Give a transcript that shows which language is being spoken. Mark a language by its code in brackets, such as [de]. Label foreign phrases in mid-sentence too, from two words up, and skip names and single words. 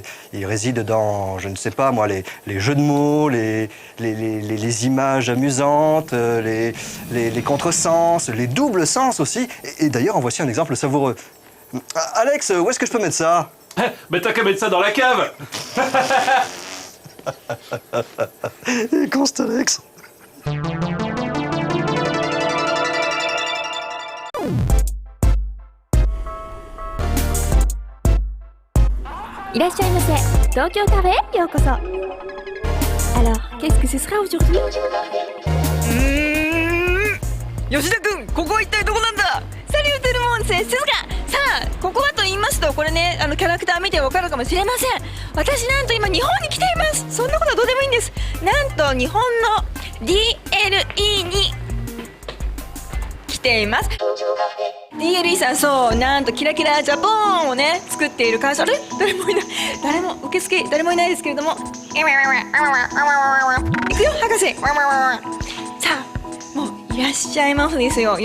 [fr] Il réside dans, je ne sais pas moi, les jeux de mots, les images amusantes, les contresens, les doubles sens aussi. Et d'ailleurs, en voici un exemple savoureux. Alex, où est-ce que je peux mettre ça? Mais t'as qu'à mettre ça dans la cave. Il est con, cet Alex. いらっしゃいませ。 [ja] 東京カフェへようこそ。 [fr] Alors, qu'est-ce que ce sera aujourd'hui? [ja] 吉田君、ここは一体どこなんだ？ [fr] Salut tout le monde, c'est Suzuka. [ja] さあ、ここはと言いますと、これね、キャラクター見てわかるかもしれません。私なんと今日本に来ています。そんなことはどうでもいいんです。なんと日本の DLE に来ています。DLE さん、そう、なんとキラキラジャポンをね作っている会社。あれ、誰もいない、誰も受付誰もいないですけれども、行くよ博士。さあ、もういらっしゃいますですよ。